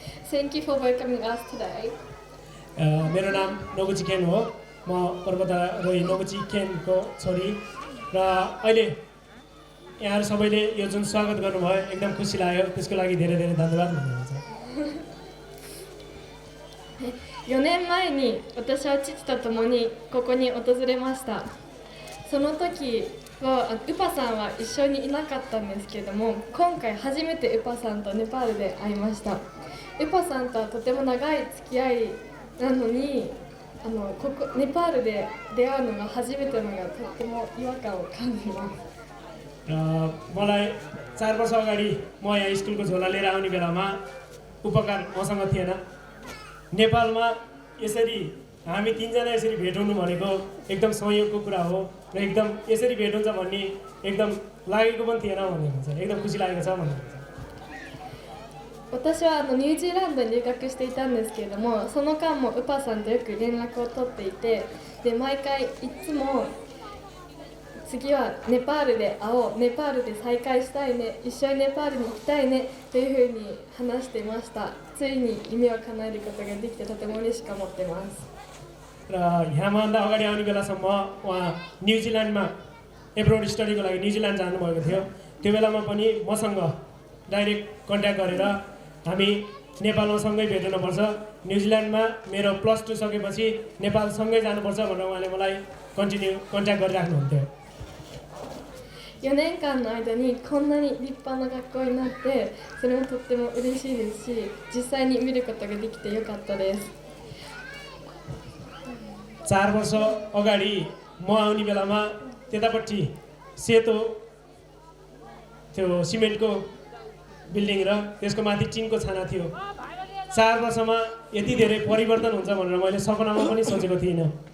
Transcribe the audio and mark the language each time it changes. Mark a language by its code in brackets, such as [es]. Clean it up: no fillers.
[en] Thank you for welcoming us today. [ne] मेरो नाम नोगुची केन हो। म पर्वतारोही नोगुची केनको छोरी र अहिले यहाँहरू सबैले यो जुन स्वागत गर्नुभयो एकदम खुसी लाग्यो। त्यसको लागि धेरै धेरै धन्यवाद भन्नुहुन्छ। [ja] 4年前に私は父と共にここに訪れました。その時はウパさんは一緒にいなかったんですけれども、今回初めてウパさんとネパールで会いました。ウパさんとはとても長い付き合いなのにここネパールで出会うのが初めてのがとっても違和感を感じます。 [ne] मलाई 4 वर्ष अगाडि म यहाँ स्कुलको झोला लिएर आउने बेलामा उपकार मसँग थिएन। नेपालमा यसरी हामी तीनजना यसरी भेट हुनु भनेको एकदम संयोगको कुरा हो र एकदम यसरी भेट हुन्छ भन्ने एकदम लागेको पनि थिएन भन्नुहुन्छ। एकदम खुसी लागेको छ भन्नुहुन्छ। [ja] 私はニュージーランドに留学していたんですけれども、その間もウパさんとよく連絡を取っていて、で毎回いつも次はネパールで会おう、ネパールで再会したいね、一緒にネパールに行きたいねというふうに話していました。ついに夢を叶えることができてとても嬉しく思ってます。 [ne] र यहाँभन्दा अगाडि आउने बेलासम्म उहाँ न्युजिल्यान्डमा एब्रोड स्टडीको लागि न्युजिल्यान्ड जानुभएको थियो। त्यो बेलामा पनि मसँग डाइरेक्ट कन्ट्याक्ट गरेर हामी नेपालमा सँगै भेट्नुपर्छ, न्युजिल्यान्डमा मेरो +2 सकेपछि नेपाल सँगै जानुपर्छ भनेर उहाँले मलाई कन्ट्याक्ट गरिराख्नुहुन्थ्यो। [ja] 4年間の間にこんなに立派な学校になって、それもとっても嬉しいですし、実際に見ることができてよかったです。 [ne] 4 वर्ष अगाडि म आउने बेलामा त्यतापट्टि सेतो त्यो सिमेन्टको बिल्डिङ र त्यसको माथि टिनको छाना थियो। 4 वर्षमा यति धेरै परिवर्तन हुन्छ भनेर मैले सपनामा पनि सोचेको थिइनँ।